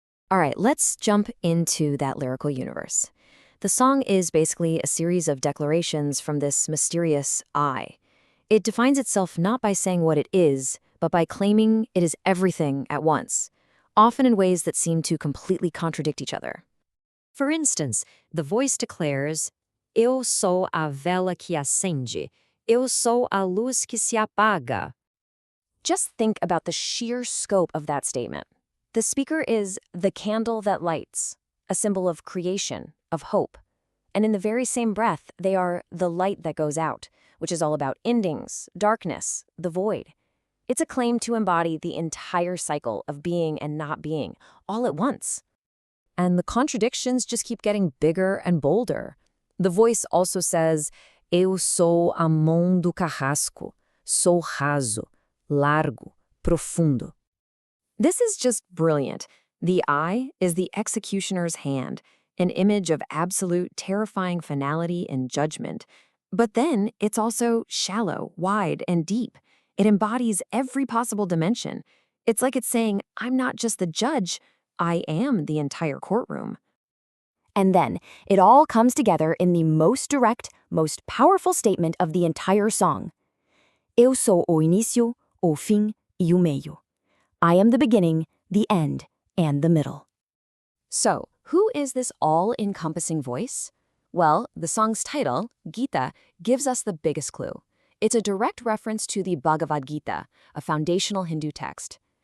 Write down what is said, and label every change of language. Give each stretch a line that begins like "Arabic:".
English: All right, let's jump into that lyrical universe. The song is basically a series of declarations from this mysterious I. It defines itself not by saying what it is, but by claiming it is everything at once, often in ways that seem to completely contradict each other. For instance, the voice declares,
Portuguese: Eu sou a vela que acende, eu sou a luz que se apaga.
English: Just think about the sheer scope of that statement. The speaker is the candle that lights, a symbol of creation, of hope. And in the very same breath, they are the light that goes out, which is all about endings, darkness, the void. It's a claim to embody the entire cycle of being and not being, all at once. And the contradictions just keep getting bigger and bolder. The voice also says,
Portuguese: Eu sou a mão do carrasco, sou raso, largo, profundo.
English: This is just brilliant. The I is the executioner's hand, an image of absolute, terrifying finality and judgment. But then it's also shallow, wide, and deep. It embodies every possible dimension. It's like it's saying, I'm not just the judge, I am the entire courtroom. And then, it all comes together in the most direct, most powerful statement of the entire song.
Portuguese: Eu sou o início, o fim e o meio.
English: I am the beginning, the end, and the middle. So, who is this all-encompassing voice? Well, the song's title, Gita, gives us the biggest clue. It's a direct reference to the Bhagavad Gita, a foundational Hindu text.